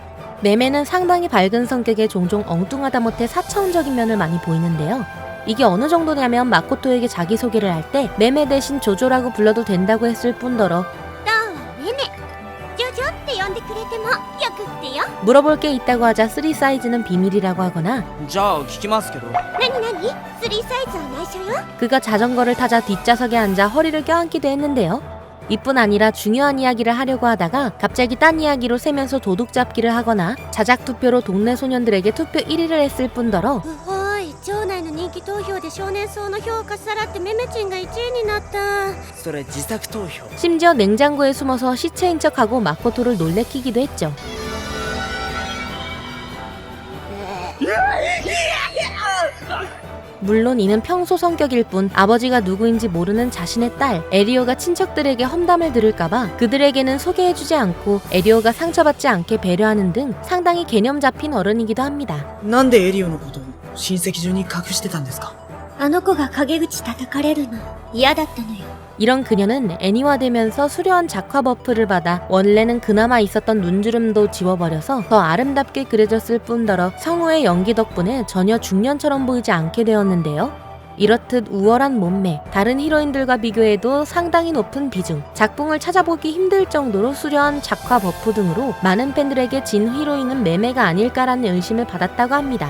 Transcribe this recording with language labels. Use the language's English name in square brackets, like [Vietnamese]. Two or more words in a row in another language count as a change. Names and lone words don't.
[Korean] 메메는 상당히 밝은 성격에 종종 엉뚱하다 못해 사차원적인 면을 많이 보이는데요. 이게 어느 정도냐면 마코토에게 자기소개를 할 때 메메 대신 조조라고 불러도 된다고 했을 뿐더러 물어볼 게 있다고 하자 3 사이즈는 비밀이라고 하거나 [Japanese] じゃあ聞きますけど [Korean] 그가 자전거를 타자 뒷좌석에 앉아 허리를 껴안기도 했는데요. 이뿐 아니라 중요한 이야기를 하려고 하다가 갑자기 딴 이야기로 새면서 도둑 잡기를 하거나 자작 투표로 동네 소년들에게 투표 1위를 했을 뿐더러 [Japanese] 町内の人気投票で少年層の評価さらってメメチンが1位になった。それ自作投票 [Korean] 심지어 냉장고에 숨어서 시체인 척하고 마코토를 놀래키기도 했죠. 물론 이는 평소 성격일 뿐 아버지가 누구인지 모르는 자신의 딸 에리오가 친척들에게 험담을 들을까봐 그들에게는 소개해주지 않고 에리오가 상처받지 않게 배려하는 등 상당히 개념 잡힌 어른이기도 합니다. [Japanese] なんでエリオのことを親戚中に隠してたんですかあの子が陰口叩かれるの嫌だったのよ。 [Korean] 이런 그녀는 애니화되면서 수려한 작화 버프를 받아 원래는 그나마 있었던 눈주름도 지워버려서 더 아름답게 그려졌을 뿐더러 성우의 연기 덕분에 전혀 중년처럼 보이지 않게 되었는데요. 이렇듯 우월한 몸매, 다른 히로인들과 비교해도 상당히 높은 비중, 작품을 찾아보기 힘들 정도로 수려한 작화 버프 등으로 많은 팬들에게 진 히로인은 메메가 아닐까라는 의심을 받았다고 합니다.